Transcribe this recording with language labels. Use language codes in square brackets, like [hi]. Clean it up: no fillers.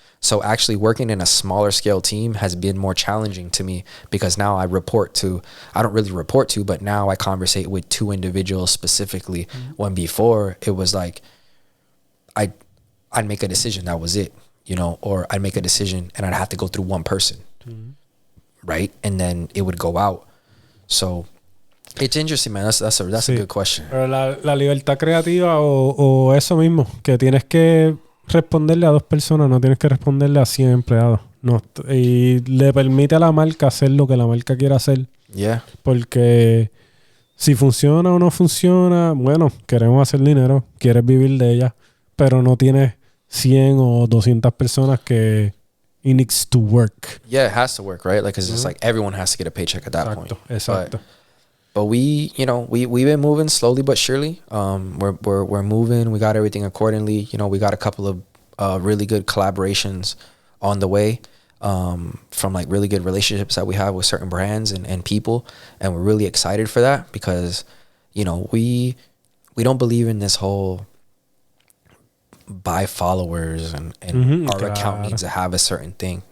[en] So actually working in a smaller scale team has been more challenging to me because now I don't really report to, but now I conversate with 2 individuals specifically. When before it was like, I'd make a decision, that was it, you know, or I'd make a decision and I'd have to go through one person, right? And then it would go out. So it's interesting, man. That's a good question. [es] Pero la libertad creativa o eso mismo, que tienes que responderle a 2 personas, no tienes que responderle a 100 empleados. No, y le permite a la marca hacer lo que la marca quiera hacer. [en] Yeah. [es] Porque si funciona o no funciona, bueno, queremos hacer dinero, quieres vivir de ella, pero no tienes 100 o 200 personas que [en] it needs to work. Yeah, it has to work, right? Like, it's just like everyone has to get a paycheck at that point. [es] Exacto. [en] But we, you know, we've been moving slowly but surely. We're moving. We got everything accordingly. You know, we got a couple of really good collaborations on the way, from like really good relationships that we have with certain brands and people, and we're really excited for that because, you know, we don't believe in this whole buy followers and our account needs to have a certain thing.